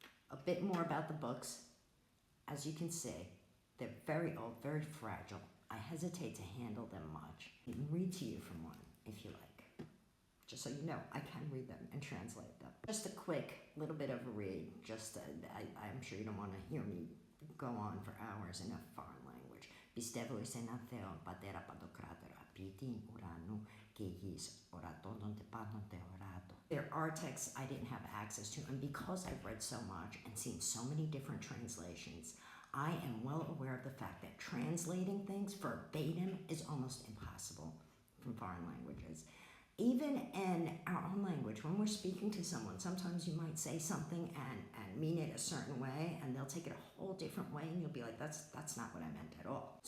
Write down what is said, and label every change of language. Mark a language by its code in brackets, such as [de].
[en] A bit more about the books. As you can see, they're very old, very fragile. I hesitate to handle them much. I can read to you from one, if you like. Just so you know, I can read them and translate them. Just a quick little bit of a read. I'm sure you don't want to hear me go on for hours in a foreign language. [el] Πιστεύω σε έναν Θεό, Πατέρα Παντοκράτορα, ποιητήν ουρανού και γης, ορατών τε πάντων τε οράτο. [en] There are texts I didn't have access to, and because I've read so much and seen so many different translations, I am well aware of the fact that translating things verbatim is almost impossible from foreign languages. Even in our own language, when we're speaking to someone, sometimes you might say something and mean it a certain way, and they'll take it a whole different way, and you'll be like, that's not what I meant at all.